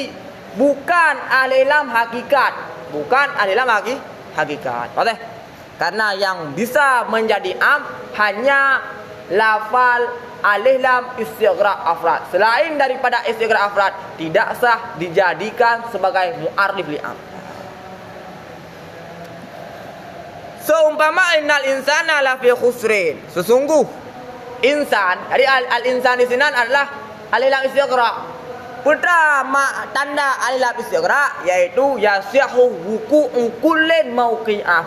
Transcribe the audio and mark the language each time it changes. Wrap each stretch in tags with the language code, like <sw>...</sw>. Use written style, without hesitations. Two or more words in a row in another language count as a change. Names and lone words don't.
<id>Bukan</id> <ar>ألف لام</ar> <id>hakikat, bukan</id> <ar>ألف لام</ar> <id>hakikat. Boleh? Karena yang bisa menjadi am hanya lafal</id> <ar>ألف لام استغراق أفراد.</ar> <id>Selain daripada</id> <ar>استغراق أفراد</ar> <id>tidak sah dijadikan sebagai</id> <ar>معرف لعام. Seumpama إن الإنسان لفي خسر.</ar> <id>Sesungguh insan, jadi al-insan di sini adalah</id> <ar>ألف لام استغراق.</ar> <id>Pertama tanda</id> <ar>ألف لام استغراق</ar> <id>yaitu</id> <ar>يصح وقوع كل موقعه.</ar>